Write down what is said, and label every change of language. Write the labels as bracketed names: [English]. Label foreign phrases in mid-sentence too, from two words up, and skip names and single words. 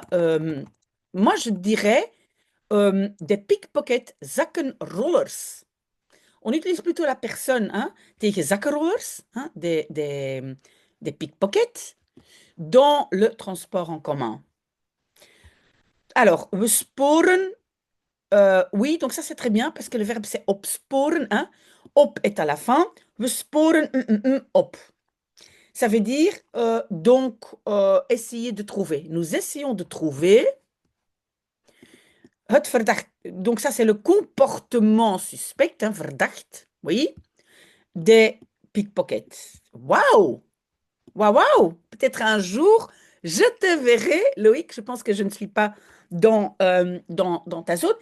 [French] Moi, je dirais des pickpocket zakkenrollers. On utilise plutôt la personne hein, [Dutch] tegen zakkenrollers, [French] hein, des pickpockets, dans le transport en commun. Alors, [Dutch] we sporen, [French] oui, donc ça c'est très bien parce que le verbe c'est opsporen. Hein. Op est à la fin. [Dutch] We sporen op. [French] Ça veut dire donc essayer de trouver. Nous essayons de trouver [Dutch] het verdacht. [French] Donc ça c'est le comportement suspect, hein, verdacht, oui, des pickpockets. Waouh! Waouh, waouh! Peut-être un jour, je te verrai, Loïc. Je pense que je ne suis pas dans ta zone.